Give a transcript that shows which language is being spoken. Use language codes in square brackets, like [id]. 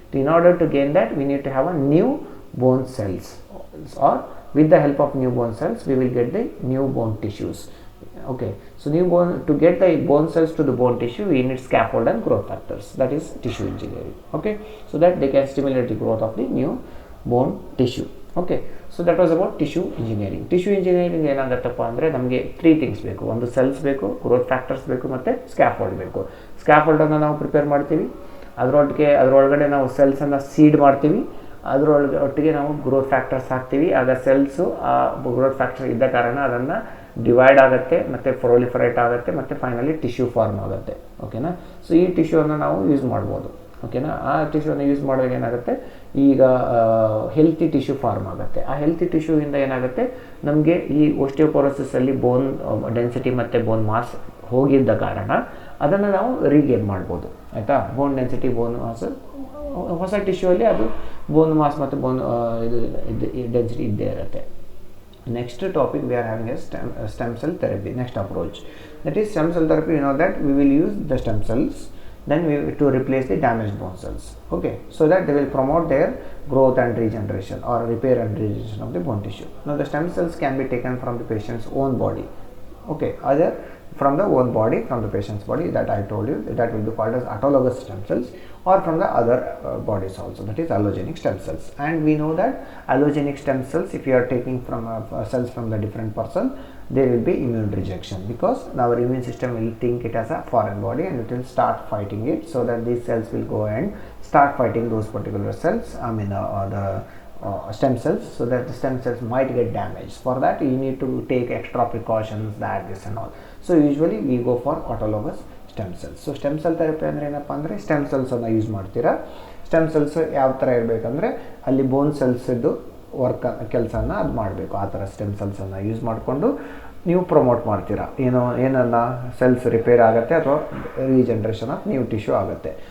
[en] In order to gain that, we need to have a new bone cells, or with the help of new bone cells we will get the new bone tissues. Okay, so to get the bone cells to the bone tissue, we need scaffold and growth factors, that is tissue engineering. Okay, so that they can stimulate the growth of the new bone tissue. Okay, so that was about tissue engineering. [kn] Tissue engineering ಏನಾಗುತ್ತಪ್ಪ ಅಂದರೆ ನಮಗೆ 3 things ಬೇಕು. ಒಂದು cells ಬೇಕು, growth factors ಬೇಕು, ಮತ್ತು scaffold ಬೇಕು. ಸ್ಕ್ಯಾಫೋಲ್ಡನ್ನು ನಾವು prepare ಮಾಡ್ತೀವಿ, ಅದರೊಳಗಡೆ ನಾವು ಸೆಲ್ಸನ್ನು ಸೀಡ್ ಮಾಡ್ತೀವಿ, ಒಟ್ಟಿಗೆ ನಾವು ಗ್ರೋತ್ ಫ್ಯಾಕ್ಟರ್ಸ್ ಹಾಕ್ತೀವಿ. ಆಗ ಸೆಲ್ಸು ಆ ಗ್ರೋತ್ ಫ್ಯಾಕ್ಟರ್ ಇದ್ದ ಕಾರಣ ಅದನ್ನು ಡಿವೈಡ್ ಆಗುತ್ತೆ, ಮತ್ತು ಪ್ರೊಲಿಫರೇಟ್ ಆಗುತ್ತೆ, ಮತ್ತು ಫೈನಲಿ ಟಿಶ್ಯೂ ಫಾರ್ಮ್ ಆಗುತ್ತೆ. ಓಕೆನಾ, ಸೊ ಈ ಟಿಶ್ಯೂವನ್ನು ನಾವು ಯೂಸ್ ಮಾಡ್ಬೋದು. ಓಕೆನಾ, ಆ ಟಿಶ್ಯೂನ ಯೂಸ್ ಮಾಡಿದಾಗ ಏನಾಗುತ್ತೆ, ಈಗ ಹೆಲ್ತಿ ಟಿಶ್ಯೂ ಫಾರ್ಮ್ ಆಗುತ್ತೆ. ಆ ಹೆಲ್ತಿ ಟಿಶ್ಯೂಯಿಂದ ಏನಾಗುತ್ತೆ, ನಮಗೆ ಈ ಓಸ್ಟಿಯೋಪೊರೋಸಿಸಲ್ಲಿ ಬೋನ್ ಡೆನ್ಸಿಟಿ ಮತ್ತು ಬೋನ್ ಮಾಸ್ ಹೋಗಿದ್ದ ಕಾರಣ ಅದನ್ನು ನಾವು ರೀಗೇನ್ ಮಾಡ್ಬೋದು. ಆಯಿತಾ, ಬೋನ್ ಡೆನ್ಸಿಟಿ, ಬೋನ್ ಮಾಸ್ ಹೊಸ ಟಿಶ್ಯೂಯಲ್ಲಿ ಅದು ಬೋನ್ ಮಾಸ್ ಮತ್ತು ಬೋನ್ ಡೆನ್ಸಿಟಿ ಇದ್ದೇ ಇರುತ್ತೆ. [en] Next topic we are having is stem cell therapy. Next approach, that is stem cell therapy. You know that we will use the stem cells then to replace the damaged bone cells. Okay, so that they will promote their growth and regeneration, or repair and regeneration of the bone tissue. Now the stem cells can be taken from the patient's own body. Okay, either from the own body, from the patient's body, that I told you, that will be called as autologous stem cells, or from the other bodies also, that is allogenic stem cells. And we know that allogenic stem cells, if you are taking from cells from the different person, there will be immune rejection, because our immune system will think it as a foreign body and it will start fighting it, so that these cells will go and start fighting those particular cells, the stem cells, so that the stem cells might get damaged. For that you need to take extra precautions, that this and all. So usually we go for autologous stem cells. [kn] So stem cell therapy ಅಂದರೆ ಏನಪ್ಪ ಅಂದರೆ stem ಸೆಲ್ಸನ್ನು use ಮಾಡ್ತೀರಾ. Stem cells ಯಾವ ಥರ ಇರಬೇಕಂದ್ರೆ ಅಲ್ಲಿ ಬೋನ್ ಸೆಲ್ಸಿದ್ದು ಕೆಲಸನ ಅದು ಮಾಡಬೇಕು. ಆ ಥರ ಸ್ಟೆಮ್ ಸೆಲ್ಸನ್ನು ಯೂಸ್ ಮಾಡಿಕೊಂಡು ನೀವು ಪ್ರಮೋಟ್ ಮಾಡ್ತೀರಾ. ಏನನ್ನ ಸೆಲ್ಸ್ ರಿಪೇರ್ ಆಗುತ್ತೆ ಅಥವಾ ರೀಜನ್ರೇಷನ್ ಆಫ್ ನ್ಯೂ ಟಿಶ್ಯೂ ಆಗುತ್ತೆ.